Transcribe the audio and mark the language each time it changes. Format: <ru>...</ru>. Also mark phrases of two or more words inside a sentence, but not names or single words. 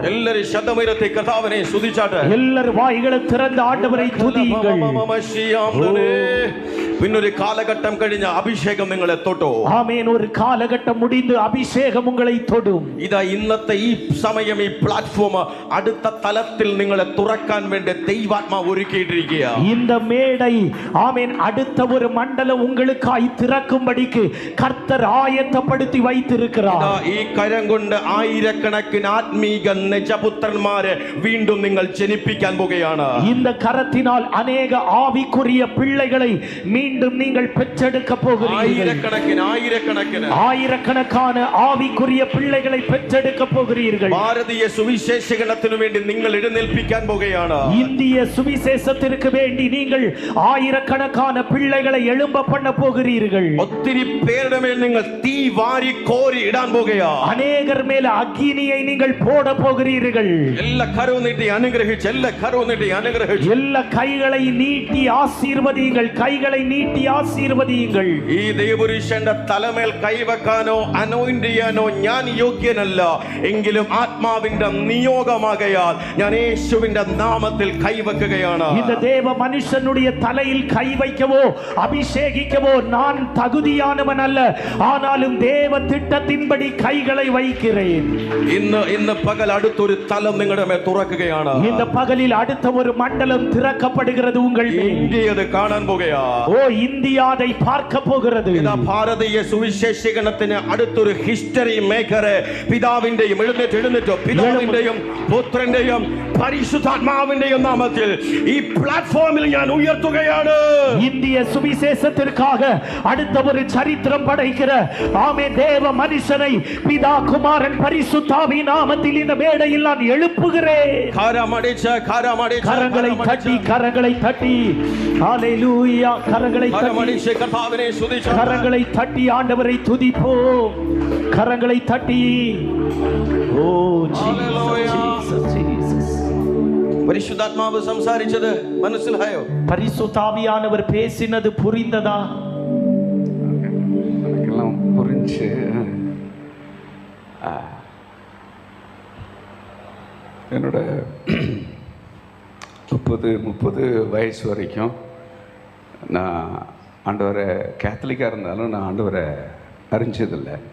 <ml>എല്ലാരും ശബ്ദമിരത്തെ കർത്താവിനെ സ്തുതിച്ചാട്ടെ</ml> <ta>எல்லாரும் வாய்களை திறந்து ஆண்டவரை துதியுங்கள். பின்னொரு காலகட்டம்</ta> <ml>കഴിഞ്ഞ അഭിഷേകം നിങ്ങളെ തൊട്ടു.</ml> <ta>ஆமென். ஒரு காலகட்டம் முடிந்து அபிஷேகம் உங்களை தொடும்.</ta> <ml>ഇതാ ഇന്നത്തെ ഈ സമയം ഈ പ്ലാറ്റ്ഫോം അടുത്ത തലത്തിൽ നിങ്ങളെ തുറക്കാൻ വേണ്ടി ദൈവാത്മാവ് ഒരുക്കിയിട്ടിരിക്കുക.</ml> <ta>இந்த மேடை ஆமென் அடுத்த ஒரு மண்டலம் உங்களுக்காய் திறக்கும்படிக்கு கர்த்தர் ஆயத்தப்படுத்தி வைத்திருக்கிறார்.</ta> <ml>ഈ കരം കൊണ്ട് ആയിരക്കണക്കിന് ആത്മീക നിജപുത്രന്മാരെ വീണ്ടും നിങ്ങൾ ജനിപ്പിക്കാൻ പോകുകയാണ്.</ml> <ta>இந்த கரத்தினால் अनेक ஆவிக்குரிய பிள்ளைகளை மீண்டும் நீங்கள் பெற்றெடுக்க போகிறீர்கள். ஆயிரக்கணக்கான ஆவிக்குரிய பிள்ளைகளை பெற்றெடுக்க போகிறீர்கள்.</ta> <ml>ഭാരതീയ സുവിശേഷകണത്തിനു വേണ്ടി നിങ്ങൾ എഴുന്നേൽപ്പിക്കാൻ പോകുകയാണ്.</ml> <ta>இந்திய சுவிசேஷத்திற்கு வேண்டி நீங்கள் ஆயிரக்கணக்கான பிள்ளைகளை எழும்ப பண்ண போகிறீர்கள்.</ta> <ml>ഒത്തിരി പേരുടെ മേൽ നിങ്ങൾ തീ വാരി കോരി ഇടാൻ പോകുകയാണ്.</ml> <ta>அநேகர் மேல அக்கினியை நீங்கள் போட போகிறீர்கள்.</ta> <ml>എല്ലാ കരവും നീട്ടി അനുഗ്രഹിച്ച്</ml> <ta>எல்லா கைகளை நீட்டி ஆசீர்வதியுங்கள். கைகளை நீட்டி ஆசீர்வதியுங்கள்.</ta> <ml>ഈ ദേവപുരുഷന്റെ തലമേൽ കൈവെക്കാനോ അനോയിന്റ് ചെയ്യാനോ ഞാൻ യോഗ്യനല്ല. എങ്കിലും ആത്മാവിന്റെ നിയോഗമാകയാൽ ഞാൻ യേശുവിന്റെ നാമത്തിൽ കൈവെക്കുകയാണ്.</ml> <ta>இந்த தேவ மனுஷனுடைய தலையில் கை வைக்கவோ அபிஷேகிக்கவோ நான் தகுதியானவன் அல்ல. ஆனாலும் தேவ திட்டத்தின்படி கைகளை வைக்கிறேன்.</ta> <ml>ഇന്ന് പകൽ അടുത്തൊരു തലം നിങ്ങളുടെ മേൽ തുറക്കുകയാണ്.</ml> <ta>இந்த பகலில் அடுத்த ஒரு மண்டலம் திறக்கப்படுகிறது உங்கள் மேல்.</ta> <ml>ഇന്ത്യ കാണാൻ പോകുകയാ.</ml> <ta>ஓ இந்தியா அதை பார்க்க போகிறது.</ta> <ml>ഭാരതീയ സുവിശേഷകണത്തിന് അടുത്തൊരു</ml> <en>history maker</en> <ml>പിതാവിന്റെയും എഴുന്നേറ്റോ പിതാവിന്റെയും പുത്രന്റെയും പരിശുദ്ധാത്മാവിന്റെയും നാമത്തിൽ ഈ പ്ലാറ്റ്ഫോമിൽ ഞാൻ ഉയർത്തുകയാണ്.</ml> <ta>இந்திய சுவிசேஷத்திற்காக அடுத்த ஒரு சரித்திரம் படைக்கிற ஆமே தேவ மனுஷனை பிதா குமாரன் பரிசுத்தாவின் நாமத்தில் இந்த மேடையில் நான் எழுப்புகிறேன். கரங்களை தட்டி ஹalleluya கரங்களை தட்டி ஆண்டவரை துதிப்போம். கரங்களை தட்டி ஓ ஜீசஸ்.</ta> <ml>പരിശുദ്ധാത്മാവ് സംസാരിച്ചത് മനസ്സിലായോ?</ml> <ta>பரிசுத்தாவியானவர் பேசினது புரிந்ததா? எனக்கெல்லாம் புரிஞ்சு. என்னோட 30 வயசு வரைக்கும் நான் ஆண்டவரை கேத்தலிக்காக இருந்தாலும் நான் ஆண்டவரை அறிஞ்சதில்லை.</ta>